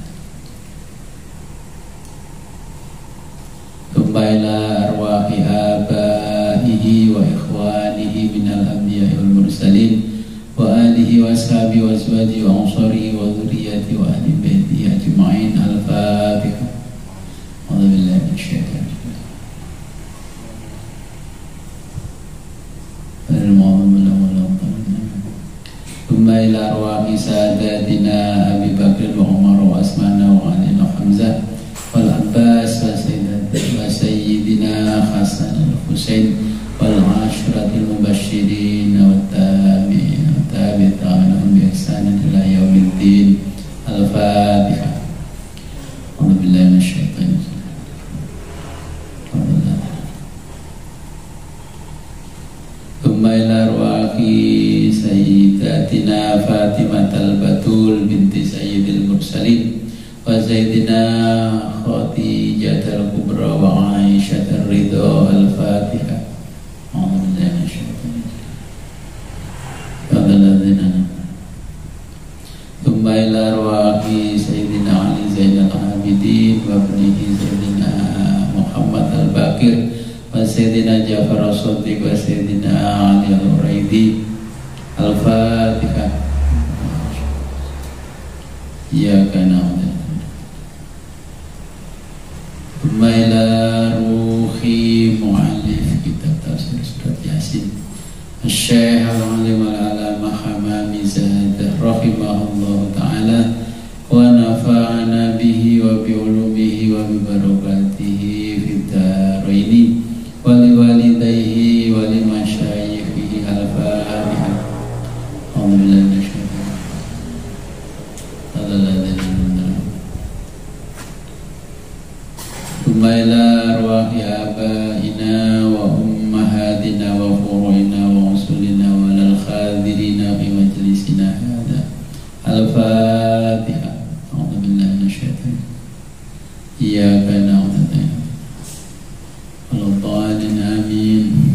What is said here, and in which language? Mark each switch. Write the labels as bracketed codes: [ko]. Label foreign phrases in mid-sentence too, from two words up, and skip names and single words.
[ar] إلى أرواح آبائه وإخوانه من الأنبياء والمرسلين وآله وأصحابه وأزواجه وأنصاره وذرياته وأهل بيته أجمعين. Al-Fatihah. أعوذ بالله من الشيطان الرجيم. ثم إلى أرواح سادتنا أبي بكر وعمر وعثمان وعلي وحمزة والعباس وسيدنا حسن الحسين والعشرة المبشرين والتابعين وتابعين بإحسان إلى يوم الدين. Al-Fatihah. أعوذ بالله من الشيطان الرجيم. ثم إلى أرواح سيداتنا فاطمة البتول بنت سيد المرسلين وسيدنا خديجة الكبرى وعائشة الرضا. Al-Fatihah. ثم إلى أرواح سيدنا علي زين العابدين وابنه سيدنا محمد الباقر وسيدنا جعفر الصادق وسيدنا علي العريضي. الفاتحة. إياك نعبد إلى روح مؤلف كتاب تفسير سورة يس الشيخ العالم العلامة حمامي زاهد رحمه الله تعالى ونفعنا به وبعلومه وببركاته في الدارين ولوالديه ولمشايخه. الفاتحة. الحمد لله. إلى أرواح آبائنا وأمهاتنا وفروعنا وأصولنا وللحاضرين في مجلسنا هذا. Al-Fatihah. أعوذ بالله من الشيطان الرجيم. إياك نعبد وإياك نستعين. Amin.